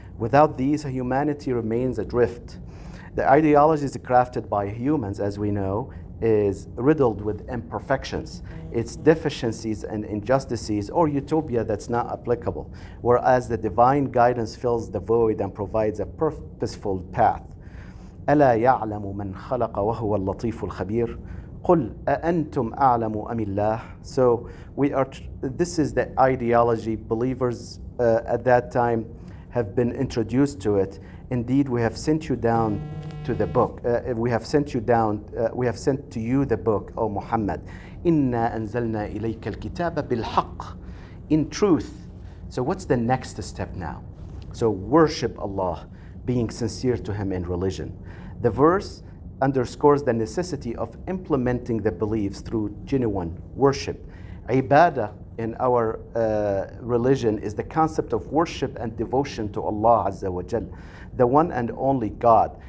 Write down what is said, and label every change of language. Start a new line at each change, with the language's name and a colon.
English: Without these, humanity remains adrift. The ideology is crafted by humans, as we know, is riddled with imperfections, its deficiencies and injustices, or utopia that's not applicable, whereas the divine guidance fills the void and provides a purposeful path.
Arabic: ألا يعلم من خلق وهو اللطيف الخبير قل أأنتم أعلم أم الله.
English: So this is the ideology. Believers at that time have been introduced to it. Indeed, we have sent you down to the book. We have sent to you the book, O Muhammad.
Arabic: إنا أنزلنا إليك الكتاب بالحق.
English: In truth. So what's the next step now? So worship Allah, being sincere to Him in religion. The verse underscores the necessity of implementing the beliefs through genuine worship. Ibadah in our religion is the concept of worship and devotion to Allah Azza wa Jal, the one and only God.